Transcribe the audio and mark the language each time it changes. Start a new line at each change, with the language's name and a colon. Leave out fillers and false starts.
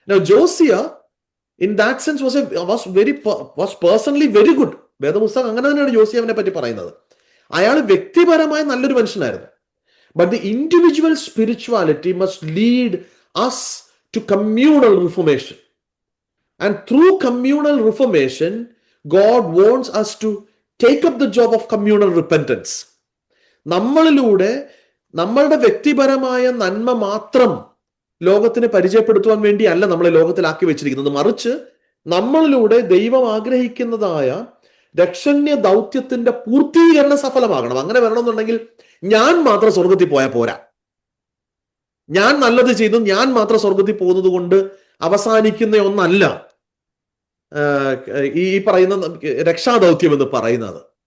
English: Josiah in that sense was personally very good.
Malayalam: വേദപുസ്തകം അങ്ങനെ തന്നെയാണ് ജോസിയാവിനെ പറ്റി പറയുന്നത്. അയാൾ വ്യക്തിപരമായ നല്ലൊരു മനുഷ്യനായിരുന്നു.
English: But the individual spirituality must lead us to communal reformation. And through communal reformation, God wants us to take up the job of communal repentance.
Malayalam: നമ്മളിലൂടെ നമ്മളുടെ വ്യക്തിപരമായ നന്മ മാത്രം ലോകത്തിന് പരിചയപ്പെടുത്തുവാൻ വേണ്ടിയല്ല നമ്മളെ ലോകത്തിലാക്കി വെച്ചിരിക്കുന്നത്. മറിച്ച് നമ്മളിലൂടെ ദൈവം ആഗ്രഹിക്കുന്നതായ രക്ഷണ്യ ദൗത്യത്തിന്റെ പൂർത്തീകരണം സഫലമാകണം. അങ്ങനെ വരണമെന്നുണ്ടെങ്കിൽ ഞാൻ മാത്രം സ്വർഗത്തിൽ പോയാൽ പോരാ. ഞാൻ നല്ലത് ചെയ്തു ഞാൻ മാത്രം സ്വർഗത്തിൽ പോകുന്നത് കൊണ്ട് അവസാനിക്കുന്ന ഒന്നല്ല ഈ പറയുന്ന രക്ഷാദൗത്യം എന്ന് പറയുന്നത്.